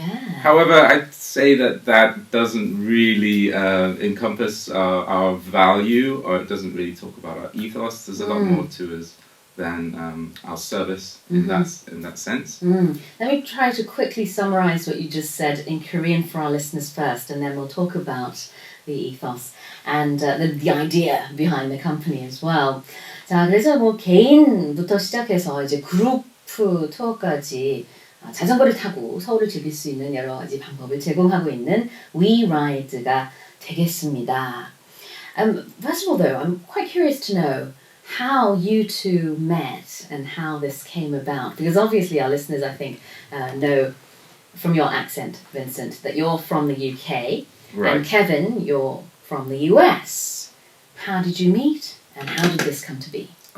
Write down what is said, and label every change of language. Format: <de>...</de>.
<en>However, I'd say that doesn't really encompass our value, or it doesn't really talk about our ethos. There's a lot more to us than our service in that sense. Let me try to quickly summarize what you just said in Korean for our listeners first, and then we'll talk about the ethos and the idea behind the company as well.</en> <ko>자, 그래서 뭐 개인부터 시작해서 이제 그룹 투어까지 자전거를 타고 서울을 즐길 수 있는 여러 가지 방법을 제공하고 있는 We Ride가 되겠습니다.</ko> <en>First of all, though, I'm quite curious to know how you two met and how this came about. Because obviously our listeners, I think, know from your accent, Vincent, that you're from the UK. Right. And Kevin, you're from the US. How did you meet and how did this come to be?</en>